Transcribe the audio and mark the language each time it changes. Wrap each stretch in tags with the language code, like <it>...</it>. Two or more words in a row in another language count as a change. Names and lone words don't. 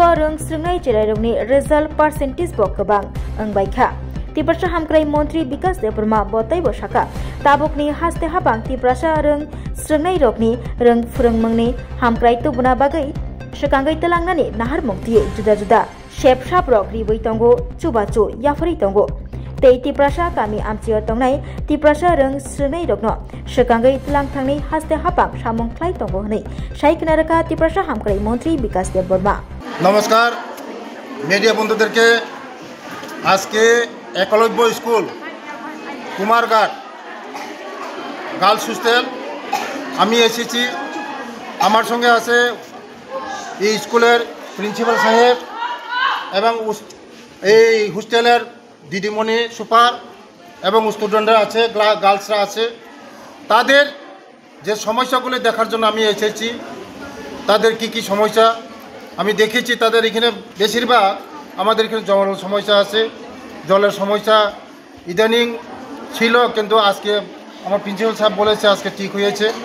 <trp>रोंस्रिंनाय जेरायरगनि रिजल्ट परसेंटेज बो गोबां अंबायखा तिप्रासा हामक्राय मंत्री विकास देबबर्मा बतै बसाका ताबुकनि हास्ते हाबां तिप्रासा रों स्रिंनाय रगनि रों फोरोंमंनि हामक्राय तुबुना बागै सकांगै तलांनानै नाहार मुक्तियै जुदा जुदा शेप शाप रग रिबै तंगो चुबाचु याफरि तंगो तै तिप्रासा गामि आमचियाव तंगनाय तिप्रासा रों स्रिंनाय रगनो सकांगै तलांथांनि हास्ते हाबां सामुंख्लाय तंगो हनै सायखना रखा तिप्रासा हामक्राय मंत्री विकास देबबर्मा</trp> <bn>नमस्कार मीडिया बंधुদেরকে আজকে একলব্য স্কুল কুমারঘাট</bn> <en>girls hostel</en> <bn>আমি এসেছি আমার সঙ্গে আছে এই স্কুলের প্রিন্সিপাল সাহেব এবং এই হোস্টেলের দিদিমণি সুপার এবং স্টুডেন্টরা আছে গার্লসরা আছে তাদের যে সমস্যাগুলো দেখার জন্য আমি এসেছি তাদের কি সমস্যা আমি দেখেছি তাদের এখানে বেশিরভাগ আমাদের এখানে জলের সমস্যা আছে জলের সমস্যা ইদানিং ছিল কিন্তু আজকে আমার প্রিন্সিপাল সাহেব বলেছে আজকে ঠিক হয়েছে</bn>